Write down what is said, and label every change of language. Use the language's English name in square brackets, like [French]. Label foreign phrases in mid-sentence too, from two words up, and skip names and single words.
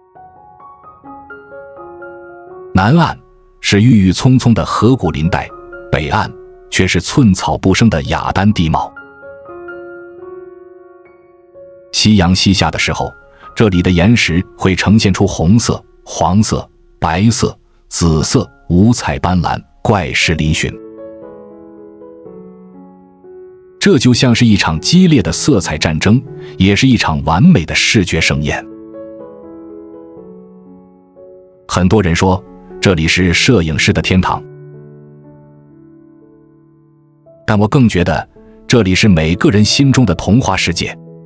[Chinese] 南岸是鬱鬱蔥蔥的河谷林帶，北岸卻是寸草不生的雅丹地貌。夕陽西下的時候，這裡的岩石會呈現出紅色、黃色、白色、紫色，五彩斑斕，怪石嶙峋。這就像是一場激烈的色彩戰爭，也是一場完美的視覺盛宴。很多人說，這裡是攝影師的天堂，但我更覺得，這裡是每個人心中的童話世界。